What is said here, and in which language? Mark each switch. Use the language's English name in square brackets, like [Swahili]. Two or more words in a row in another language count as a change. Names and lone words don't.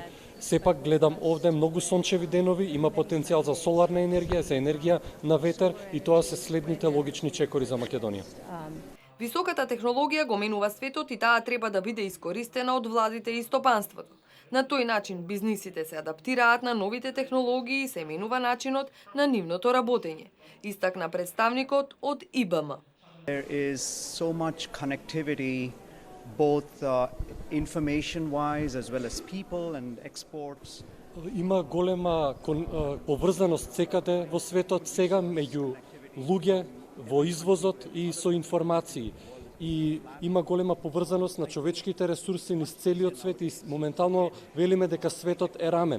[Macedonian] Сепак гледам овде многу сончеви денови, има потенцијал за соларна енергија, за енергија на ветер и тоа се следните логични чекори за Македонија. Високата технологија го менува светот и таа треба да биде искористена од владите и стопанството. На тој начин бизнисите се адаптираат на новите технологии и се менува начинот на нивното работење, истакна представникот од ИБМ. [English] There is so much connectivity both information-wise as well as people and exports. [Macedonian] Има голема поврзаност секаде во светот сега меѓу луѓе во извозот и со информации. И има голема поврзаност на човечките ресурси низ целиот свет и моментално велиме дека светот е рамен.